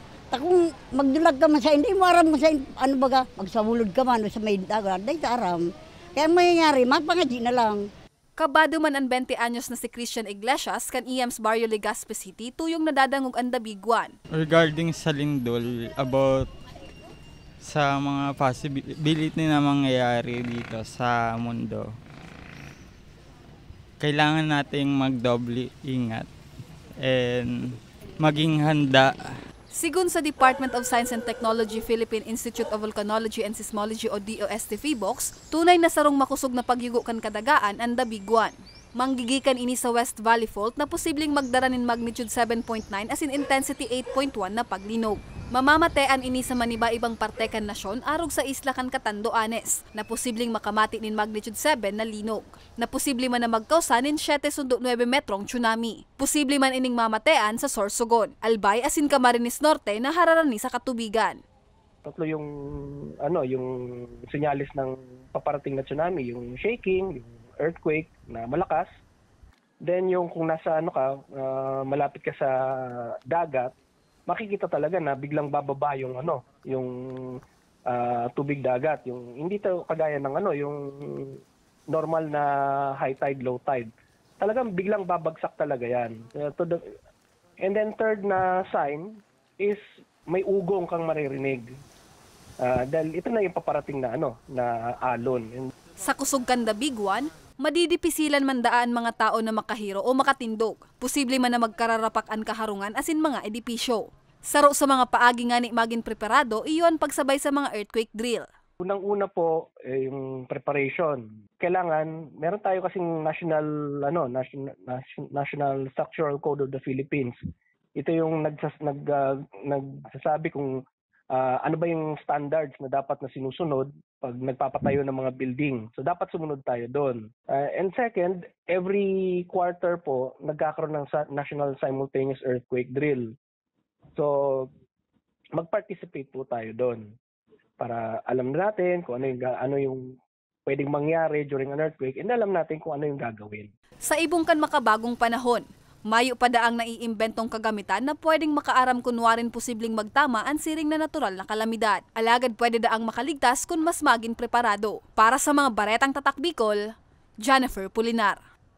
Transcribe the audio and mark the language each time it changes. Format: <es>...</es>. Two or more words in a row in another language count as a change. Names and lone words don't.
<bik>Kung magdulag ka man sa hindi mo aram mo sa ano baga, magsawulod ka man o sa may dagat, day taram. Kaya mangyayari, magpangaji na lang. Kabado man ang 20 anyos na si Christian Iglesias kan IEMS Barrio Legazpi City tuyong nadadangog ang dabiguan.</bik> <tl>Regarding sa lindol, about sa mga possibility na mangyayari dito sa mundo, kailangan nating magdoble ingat and maging handa.</tl> <bik>Sigun sa Department of Science and Technology Philippine Institute of Volcanology and Seismology o DOST PHIVOLCS, tunay na sarong makusog na pagyugo kan kadagaan ang dabiguan. Manggigikan ini sa West Valley Fault na posibleng magdaranin magnitude 7.9</bik> <en>as in intensity</en> <bik>8.1 na paglinog. Mamamatean ini sa maniba-ibang parte kan nasyon arog sa isla kan Catanduanes na posibleng makamati nin magnitude 7 na linog. Na posible man na magkausa nin 7.9 metrong tsunami. Posible man ining mamatean sa Sorsogon, Albay asin Camarines Norte na hararani sa katubigan.</bik> <tl>Tatlo yung senyalis ng paparating na tsunami, yung shaking, yung earthquake na malakas. Then yung kung nasa malapit ka sa dagat, makikita talaga na biglang bababa yung tubig dagat, yung hindi to kagaya ng yung normal na</tl> <en>high tide, low tide.</en> <tl>Talagang biglang babagsak talaga 'yan.</tl> <en>And then</en> <tl>third na sign is may ugong kang maririnig. Dahil ito na yung paparating na na alon.</tl> <bik>Sa kusog kan dabiguan, madidipisilan man daan mga tao na makahiro o makatindog. Posible man na magkararapak ang kaharungan asin mga edipisyo. Saro sa mga paagi nga ni maging preparado, iyon pagsabay sa mga</bik> <en>earthquake drill.</en> <tl>Unang-una po yung preparation. Kailangan meron tayo kasing National Structural Code of the Philippines. Ito yung nagsasabi kung ano ba yung standards na dapat na sinusunod pag nagpapatayo ng mga building. So dapat sumunod tayo doon.</tl> <en>And second, every quarter</en> <tl>po nagkakaroon ng National Simultaneous Earthquake Drill. So mag-participate po tayo doon para alam natin kung ano yung pwedeng mangyari</tl> <en>during an earthquake</en> <tl>and alam natin kung ano yung gagawin.</tl> <bik>Sa ibong kan makabagong panahon, mayo pa daang naiimbentong kagamitan na pwedeng makaaram kunwarin posibleng magtama ang siring na natural na kalamidad. Alagad pwede daang makaligtas kung mas maging preparado. Para sa mga baretang tatak Bicol, Jennifer Pulinar.</bik>